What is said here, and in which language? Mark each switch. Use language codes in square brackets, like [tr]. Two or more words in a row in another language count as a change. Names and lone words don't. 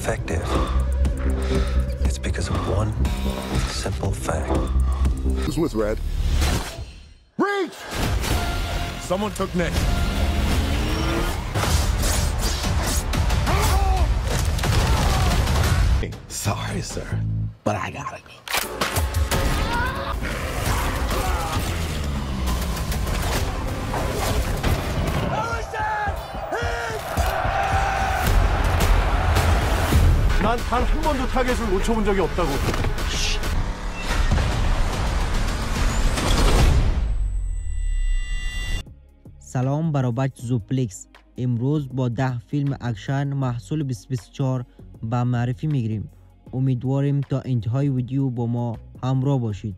[en] effective, it's because of one simple fact. Who's with Red? Reach! Someone took Nick. Sorry, sir, but I gotta go. [ko] 난 단 한 번도 타겟을 놓쳐본 적이 없다고. [fa] سلام برای بچه زوپلکس. امروز با 10 فیلم اکشن محصول 2024 به معرفی میگیریم. امیدواریم تا انتهای ویدیو با ما همراه باشید.